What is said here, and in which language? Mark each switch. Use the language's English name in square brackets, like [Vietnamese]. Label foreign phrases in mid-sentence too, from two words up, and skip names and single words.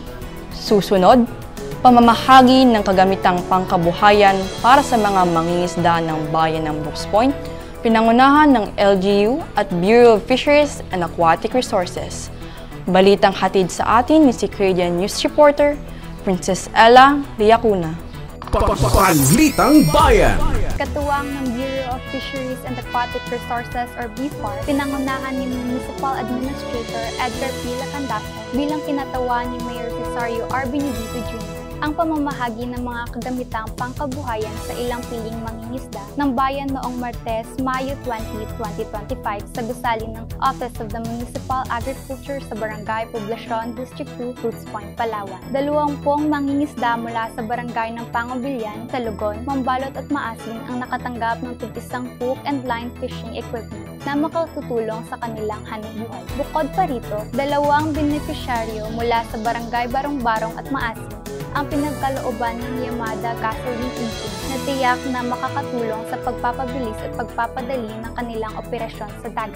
[Filipino] Susunod, pamamahagi ng kagamitang pangkabuhayan para sa mga mangingisda ng bayan ng Brooks Point, pinangunahan ng LGU at Bureau of Fisheries and Aquatic Resources. Balitang hatid sa atin ni Secretariat News Reporter, Princess Ella Liacuna. Balitang Bayan! Katuwang ng Bureau of Fisheries and Aquatic Resources or BFAR, pinangunahan ni Municipal Administrator Edgar P. Lacandaso bilang kinatawa ni Mayor Cesario R. Benedito Jr. ang pamamahagi ng mga kagamitang pangkabuhayan sa ilang piling mangingisda ng bayan noong Martes, Mayo 20, 2025 sa gusali ng Office of the Municipal Agriculture sa Barangay Poblacion, District 2, Brooks Point, Palawan. 20 mangingisda mula sa barangay ng Pangobilyan, Talugon, Mambalot at Maasin ang nakatanggap ng tig-isang [English] hook and line fishing equipment [Filipino] na makatutulong sa kanilang hanapbuhay. Bukod pa rito, 2 benepisyaryo mula sa Barangay Barong-Barong at Maasin ang pinagkalooban ng Yamada [English] gasoline engine [Filipino] na tiyak na makakatulong sa pagpapabilis at pagpapadali ng kanilang operasyon sa dagat.